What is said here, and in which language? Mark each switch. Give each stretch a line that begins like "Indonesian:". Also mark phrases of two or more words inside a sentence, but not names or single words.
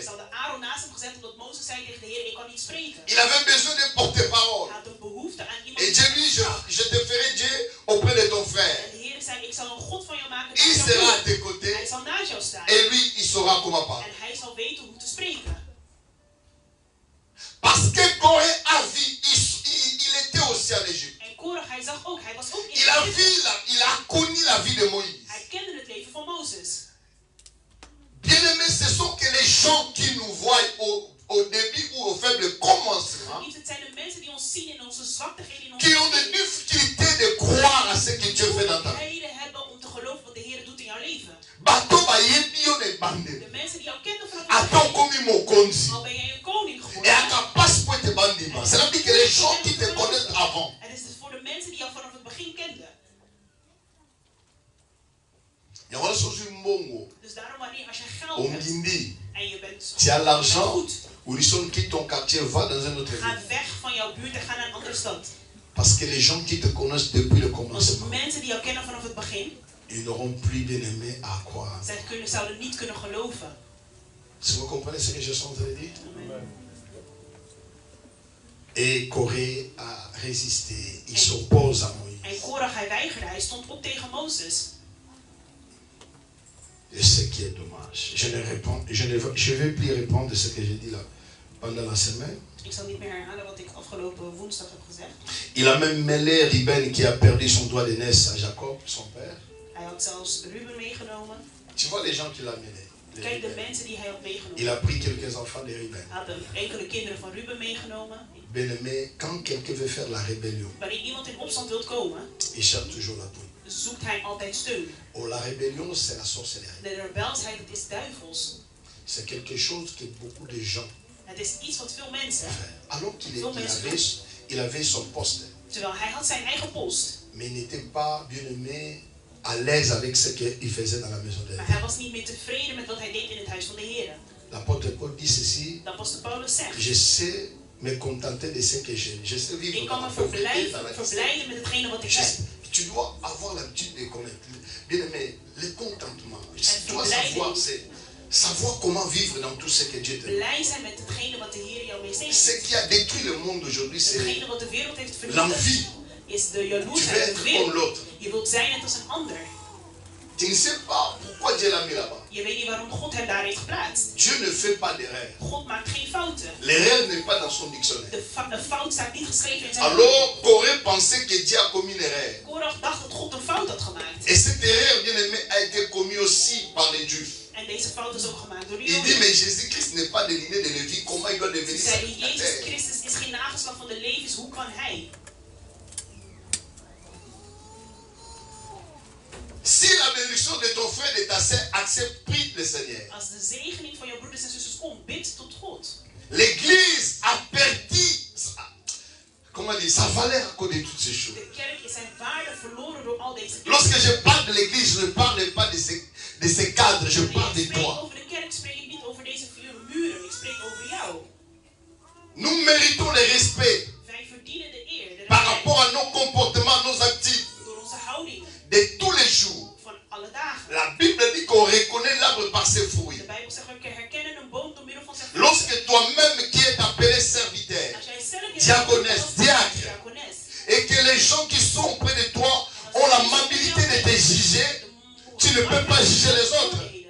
Dutch: Ze hadden Aaron naast hem gezet omdat Mozes zei tegen de Heer, ik kan niet spreken.
French: Il avait besoin de porte-parole.
Dutch: Hij had een behoefte aan iemand
French: Et
Dutch: die
French: Dieu lui,
Dutch: sprak.
French: je te ferai Dieu auprès de ton frère.
Dutch: En de Heer zei, ik zal een God van jou maken.
French: Il
Dutch: naast jou
French: sera à
Dutch: doen.
French: tes côtés
Dutch: Hij zal naast jou staan.
French: et lui, il saura comment parler.
Dutch: En hij zal weten hoe te spreken.
French: Parce que Corée a vu, il était aussi en Égypte.
Dutch: En Korach, hij zag ook, hij was ook in
French: Il a
Dutch: Egypte.
French: vu, il a connu la vie de Moïse.
Dutch: Hij kende het leven van Mozes.
French: Bien-aimés, ce sont que les gens qui nous voient au début ou au faible commencement,
Dutch: Liefst, het zijn de mensen die ons zien in onze zwakheden, in onze
French: qui ont des difficultés de croire à ce que Dieu fait dans ta vie.
Dutch: reden hebben om te geloven wat de Heer doet in jouw leven.
Lingala: Bato bayebi yo ne bande.
Dutch: De mensen die jou kennen vanaf
French: Attends
Dutch: het
French: comme mokonzi.
Dutch: al ben jij een koning
French: Et
Dutch: geworden.
French: à ta passe pour te bandima. C'est là que les gens qui te connaissent avant.
Dutch: Het is dus voor de mensen die jou vanaf het begin kenden.
French: Il y a chose mbongo.
Dutch: Dus daarom wanneer als je geld hebt
Lingala: Omgindi.
Dutch: en je bent
French: Tu as l'argent.
Dutch: goed,
French: Ou ils sont quitte ton quartier, va dans un autre
Dutch: ga
French: ville.
Dutch: weg van jouw buurt en ga naar een andere stad.
French: Parce que les gens qui te connaissent depuis le
Dutch: Want de
French: commencement,
Dutch: mensen die jou kennen vanaf het begin,
French: ils n'auront plus bien aimé à croire.
Dutch: zouden niet kunnen geloven.
French: Si vous comprenez ce que je suis en train de dire. Amen. Et Corée a résisté. Il s'oppose à Moïse.
Dutch: En Korach, hij weigerde, hij stond op tegen Mozes.
French: Et ce qui est dommage. Je vais plus répondre de ce que j'ai dit là pendant la semaine.
Dutch: Ik zal niet meer herhalen wat ik afgelopen woensdag heb gezegd.
French: Il a même mêlé Ruben qui a perdu son doigt de naissance à Jacob, son père.
Dutch: Hij had zelfs Ruben meegenomen.
French: Tu vois les gens qu'il a mêlés. les
Dutch: Kijk de Ruben. mensen die hij had meegenomen.
French: Il a pris quelques enfants de Ruben.
Dutch: Hij had enkele kinderen van Ruben meegenomen.
French: Bien-aimé, quand quelqu'un veut faire la rébellion,
Dutch: Wanneer iemand in opstand wil komen,
French: il cherche toujours l'appui.
Dutch: zoekt hij altijd steun.
French: Oh, la rébellion, c'est la sorcellerie.
Dutch: De rebelsheid, het is duivels.
French: C'est quelque chose que beaucoup de gens
Dutch: Het is iets wat veel mensen,
French: font. Alors qu'il
Dutch: Veel
French: il avait son poste,
Dutch: terwijl hij had zijn eigen post,
French: mais il n'était pas, bien-aimé, à l'aise avec ce qu'il faisait dans la maison de
Dutch: maar
French: Dieu.
Dutch: hij was niet meer tevreden met wat hij deed in het huis van de Heer.
French: L'apôtre Paul dit ceci:
Dutch: Dat apostel Paulus zegt.
French: je sais me contenter de ce que j'ai. Je sais vivre
Dutch: Ik
French: dans
Dutch: kan
French: la
Dutch: me
French: pauvreté, dans la
Dutch: verblijden met hetgene wat ik heb.
French: Tu dois avoir l'habitude de connaître. Bien-aimé, le contentement. Tu dois
Dutch: verblijden.
French: savoir, c'est savoir comment vivre dans tout ce que Dieu te donne.
Dutch: Blij zijn met hetgene wat de Heer jou mee
French: Ce
Dutch: zegt.
French: qui a détruit le monde aujourd'hui, c'est
Dutch: Hetgene wat de wereld heeft
French: l'envie.
Dutch: vernietigd, is de
French: Tu veux
Dutch: jaloersheid.
French: être
Dutch: De
French: comme
Dutch: wereld.
French: l'autre.
Dutch: Je wilt zijn net als een ander.
French: Tu ne sais pas pourquoi Dieu l'a mis là-bas.
Dutch: Je weet niet waarom God hem daar heeft geplaatst.
French: Dieu ne fait pas d'erreur.
Dutch: God maakt geen fouten.
French: L'erreur n'est pas dans son dictionnaire.
Dutch: De fout staat niet geschreven in zijn
French: Alors, Corée pensait que Dieu a commis une erreur.
Dutch: Korach dacht dat God een fout had gemaakt.
French: Et cette erreur, bien-aimé, a été commise aussi par les Juifs.
Dutch: En deze fout is ook gemaakt door de
French: Il dit,
Dutch: Joden.
French: mais Jésus-Christ n'est pas de lignée de Lévi. Comment il doit devenir
Dutch: Ze zeiden, Jezus
French: sacrificateur?
Dutch: Christus is geen nageslag van de Levi's, hoe kan hij?
French: Si la bénédiction de ton frère et de ta sœur accepte, prie le Seigneur.
Dutch: Als de zegening van jouw broeders en zusters komt, bid tot God.
French: L'église a perdu, comment dire, sa valeur à cause de toutes ces choses.
Dutch: De kerk is zijn waarde verloren door al deze dingen.
French: Lorsque je parle de l'église, je ne parle pas de ces cadres, je parle
Dutch: Wanneer
French: de
Dutch: ik spreek
French: toi.
Dutch: over de kerk, spreek ik niet over deze vier muren. Ik spreek over jou.
French: Nous méritons le respect
Dutch: Wij verdienen de eer, de
French: par
Dutch: respect
French: rapport à nos comportements, nos actifs
Dutch: door onze houding
French: de tous les jours.
Dutch: van alle dagen.
French: La Bible dit qu'on reconnaît l'arbre par ses
Dutch: De
French: fruits.
Dutch: Bijbel zegt, we herkennen een boom door middel van zijn
French: Lorsque toi-même qui es appelé serviteur,
Dutch: Als jij zelf je
French: diaconesse,
Dutch: als
French: diacre,
Dutch: diacones
French: et que les gens qui sont auprès de toi ont l'amabilité de te juger, tu ne peux pas juger les autres.